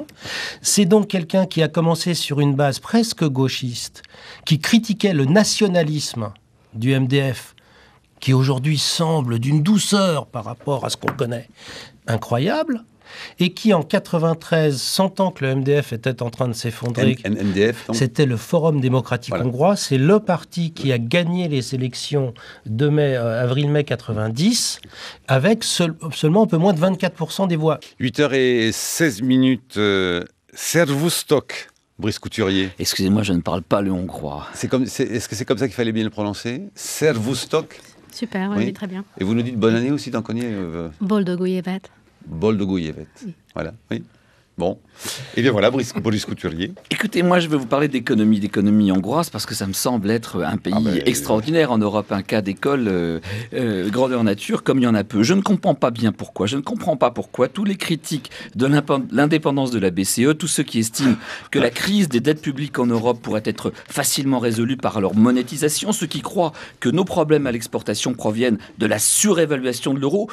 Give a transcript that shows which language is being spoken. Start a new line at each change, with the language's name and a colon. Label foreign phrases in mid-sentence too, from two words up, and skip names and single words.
French: C'est donc quelqu'un qui a commencé sur une base presque gauchiste, qui critiquait le nationalisme du MDF, qui aujourd'hui semble d'une douceur par rapport à ce qu'on connaît, incroyable, et qui en 93, sentant que le MDF était en train de s'effondrer, c'était le Forum démocratique hongrois, c'est le parti qui a gagné les élections de avril-mai 90, avec seulement un peu moins de 24% des voix. 8h16, Servustok, Brice Couturier. Excusez-moi, je ne parle pas le hongrois. Est-ce que c'est comme ça qu'il fallait bien le prononcer? Servustok? Super, oui, très bien. Et vous nous dites bonne année aussi, t'en connais
Hungarian: Boldog új évet. Boldog új évet.
French: Voilà, oui. Bon. Et bien voilà, Brice Couturier. Écoutez, moi je vais vous parler d'économie hongroise parce que ça me semble être un pays extraordinaire en Europe, un cas d'école grandeur nature comme il y en a peu. Je ne comprends pas bien pourquoi. Je ne comprends pas pourquoi tous les critiques de l'indépendance de la BCE, tous ceux qui estiment que la crise des dettes publiques en Europe pourrait être facilement résolue par leur monétisation, ceux qui croient que nos problèmes à l'exportation proviennent de la surévaluation de l'euro.